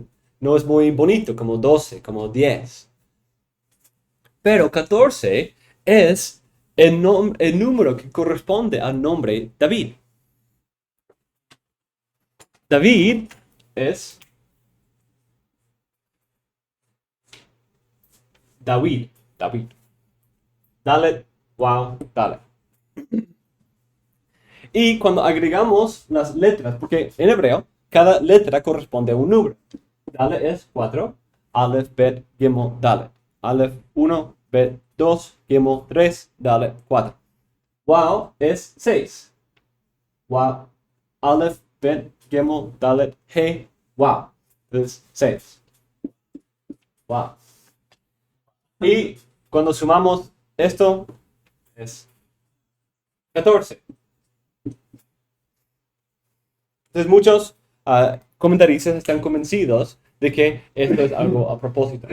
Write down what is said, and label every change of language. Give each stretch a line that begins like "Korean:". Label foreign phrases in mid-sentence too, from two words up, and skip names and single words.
Spanish: No es muy bonito como 12, como 10. Pero 14 es el número que corresponde al nombre David. David es David. Dalet, wow, Dalet. Y cuando agregamos las letras, porque en hebreo cada letra corresponde a un número. Dalet es 4, Aleph, Bet, Gimel, Dalet. Aleph 1, Bet 2, Gimel 3, Dalet 4. Wow es 6. Wow. Aleph, Bet, Gimel, Dalet, He, Wow. Es 6. Wow. Y cuando sumamos esto, es 14. Entonces muchos comentaristas están convencidos de que esto es algo a propósito.